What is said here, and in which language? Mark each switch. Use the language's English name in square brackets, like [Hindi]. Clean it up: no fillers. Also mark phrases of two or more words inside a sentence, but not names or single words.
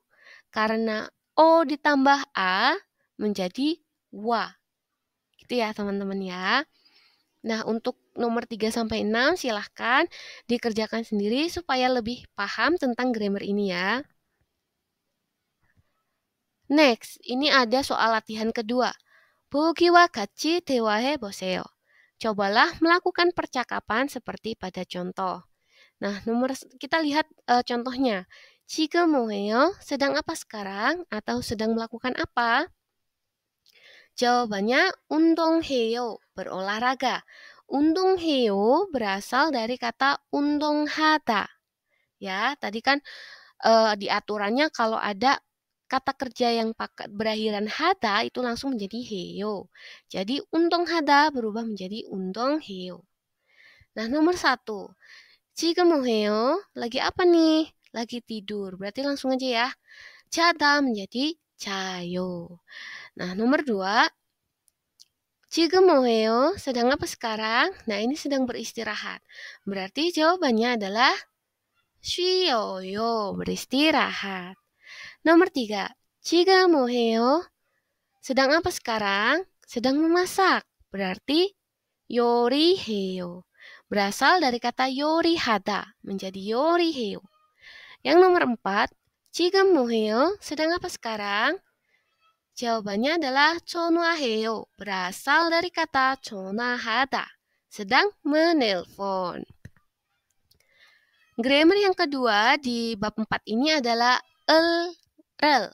[Indonesian] Karena O ditambah A menjadi wa. Gitu ya teman-teman ya. Nah, untuk nomor 3-6 silahkan dikerjakan sendiri supaya lebih paham tentang grammar ini ya. Next, ini ada soal latihan kedua. [Korean] 보기와 같이 대화해 보세요. [Indonesian] Cobalah melakukan percakapan seperti pada contoh. Nah, kita lihat contohnya. [Korean] 지금 뭐해요? [Indonesian] Sedang apa sekarang? Atau sedang melakukan apa? Jawabannya 운동해요, berolahraga. 운동해요 berasal dari kata 운동하다. Ya, tadi kan di aturannya kalau ada kata kerja yang berakhiran hada itu langsung menjadi heyo. Jadi 운동하다 berubah menjadi 운동해요. Nah, nomor 1. [Korean] 지금 뭐해요? [Indonesian] Lagi apa nih? Lagi tidur. Berarti langsung aja ya. 자다 menjadi 자요. Nah, nomor 2. [Korean] 지금 뭐해요? [Indonesian] Sedang apa sekarang? Nah, ini sedang beristirahat. Berarti jawabannya adalah 쉬어요. beristirahat. Nomor 3. [Korean] 지금 뭐해요? [Indonesian] Sedang apa sekarang? Sedang memasak. Berarti 요리해요. Berasal dari kata 요리하다 menjadi 요리해요. Yang nomor 4. [Korean] 지금 뭐해요? [Indonesian] Sedang apa sekarang? Jawabannya adalah 전화해요. Berasal dari kata 전화하다. Sedang menelpon. Grammar yang kedua di bab 4 ini adalah rel.